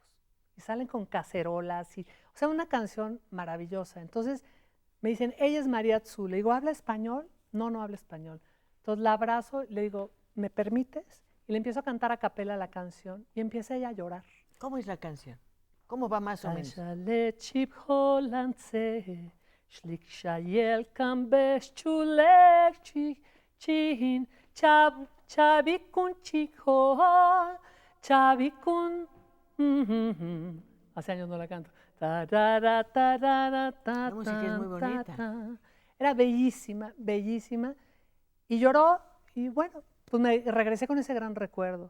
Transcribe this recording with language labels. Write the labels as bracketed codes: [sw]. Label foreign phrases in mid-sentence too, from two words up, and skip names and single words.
[es] Y salen con cacerolas, o sea, una canción maravillosa. Entonces me dicen, ella es María Tzu. Le digo, ¿habla español? No habla español. Entonces la abrazo, le digo, ¿me permites? Y le empiezo a cantar a capela la canción y empieza ella a llorar. ¿Cómo es la canción? ¿Cómo va más o menos? Shlik shayel kambes chulek chin chabikun chico chabikun. Hace años no la canto. La música es muy bonita. Era bellísima, bellísima. Y lloró y bueno, pues me regresé con ese gran recuerdo.